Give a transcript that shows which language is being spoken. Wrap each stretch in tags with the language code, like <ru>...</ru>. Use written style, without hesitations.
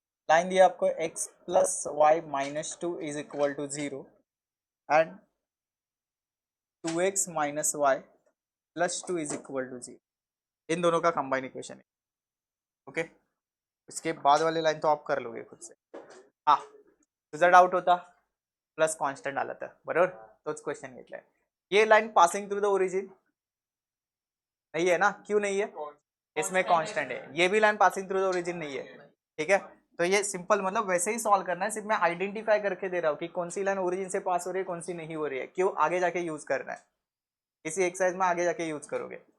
<hi>Line दिया आपको x plus Y minus two is equal to 0 and 2x minus Y plus two is equal to 0, इन दोनों का combine equation है. Okay, इसके बाद वाली लाइन तो आप कर लोगे खुद से.</hi> <mr>हाँ, तुझा डाउट होता प्लस कॉन्स्टंट आला था बरोबर, तोच क्वेश्चन घेतलाय.</mr> <hi>ये line passing through the origin नहीं है ना, क्यों नहीं है, इसमें कांस्टेंट है. ये भी line passing through the origin नहीं है. ठीक है, तो ये सिंपल मतलब वैसे ही सॉल्व करना है, सिर्फ मैं आइडेंटिफाई करके दे रहा हूँ कि कौन सी लाइन ओरिजिन से पास हो रही है, कौन सी नहीं हो रही है, क्यों आगे जाके यूज करना है, इसी एक्सरसाइज में आगे जाके यूज करोगे.</hi>